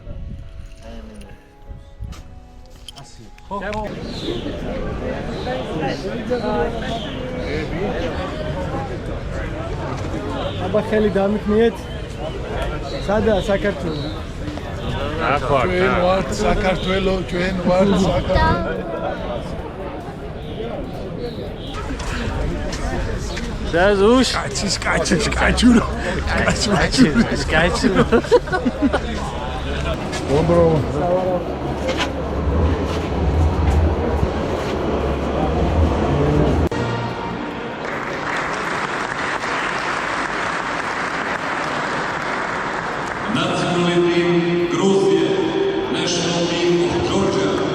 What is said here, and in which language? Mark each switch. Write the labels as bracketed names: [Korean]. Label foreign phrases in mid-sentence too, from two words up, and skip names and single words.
[Georgian] აბა ხელი დამიქნიეთ. სადა საქართველო? ახლა ჩვენ ვართ საქართველო, ჩვენ ვართ საქართველო. [Polish] Jezus! Კაჩურო. [Russian] Добро. [English] National team Gruzia, national team of Georgia.